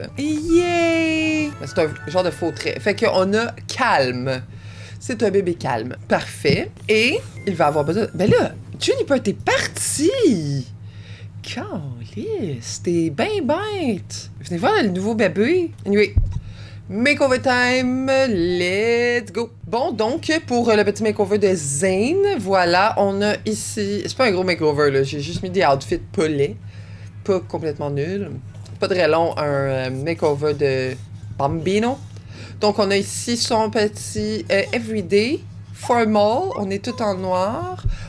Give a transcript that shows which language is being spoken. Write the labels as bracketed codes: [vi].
[fr] Yay! C'est un genre de faux trait. Fait qu'on a calme. C'est un bébé calme. Parfait. Et il va avoir besoin... Ben là, Juniper, t'es parti! Calice, t'es ben bête! Venez voir le nouveau bébé. [en] Anyway, makeover time, let's go! [fr] Bon, donc, pour le petit makeover de Zane, voilà, on a ici... C'est pas un gros makeover, là, j'ai juste mis des outfits pas laids, pas complètement nuls. Pas très long, un makeover de Bambino. Donc, on a ici son petit everyday, formal, on est tout en noir.